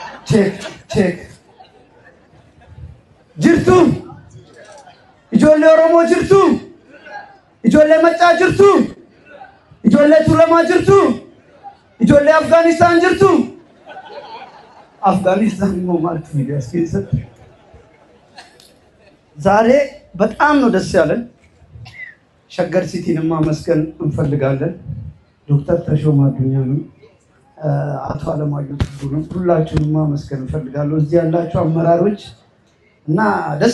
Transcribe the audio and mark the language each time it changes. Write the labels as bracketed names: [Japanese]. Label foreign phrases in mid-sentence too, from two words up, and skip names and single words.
[Amharic] ቼክ ጅርቱ [Oromo] ijoollee oromoo jirtu ijoollee maccaa jirtu ijoollee tuulamaa jirtu ijoollee afgaanistaan jirtu afgaanistaan [Amharic] ነው ማለት ሚዲያ እስኪሰጥ ዛሬ በጣም ነው ደስ ያለን ሸገር ሲቲን ማመስገን እንፈልጋለን ዶክተር ተሾመ አዱኛንም አቶ አለማየሁ ጥሩንም ሁላችሁንም ማመስገን እንፈልጋለሁ እዚህ ያላችሁ አመራሮች እና ደስ